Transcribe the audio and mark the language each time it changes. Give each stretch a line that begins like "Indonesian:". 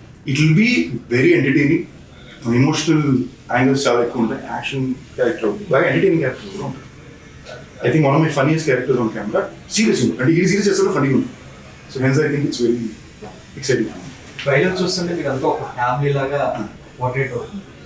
English: It will be very entertaining.
Telugu: Emotional angles చాలా ఎక్కువ ఉంటాయి. యాక్షన్ క్యారెక్టర్ బాగా ఎంటర్టైనింగ్ క్యారెక్టర్ కూడా ఉంటుంది.
English: I think one of my funniest characters on camera.
Telugu: Serious ఉంది అంటే ఈ సీరియస్ చేస్తే ఫన్నీ ఉంది.
English: So hence I think it's very exciting.
Telugu: Trailer చూస్తుంటే మీకు అంతా ఒక ఫ్యామిలీ లాగా పోర్ట్రేట్ అవుతుంది.